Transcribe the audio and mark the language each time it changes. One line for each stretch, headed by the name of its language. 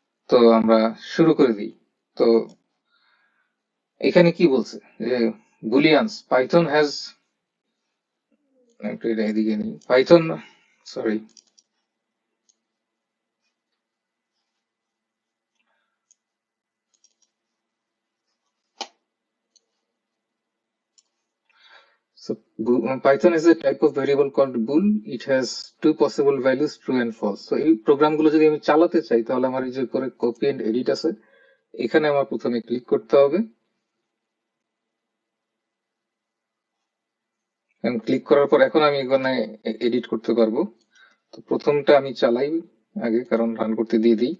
Bangla: তো আমরা শুরু করে দিই। তো এখানে কি বলছে যে
English: booleans Python has,
Bangla: একটু এটা এদিকে নিই, Python sorry
English: So Python is a type of variable called bool. It has two possible values, true and false.
Bangla: So এই প্রোগ্রামগুলো যদি আমি চালাতে চাই, তাহলে আমার এই যে করে কপি এন্ড এডিট আছে, এখানে আমার প্রথমে ক্লিক করতে হবে। ক্লিক করার পর এখন আমি এখানে এডিট করতে পারবো। তো প্রথমটা আমি চালাই আগে, কারণ রান করতে দিয়ে দিই।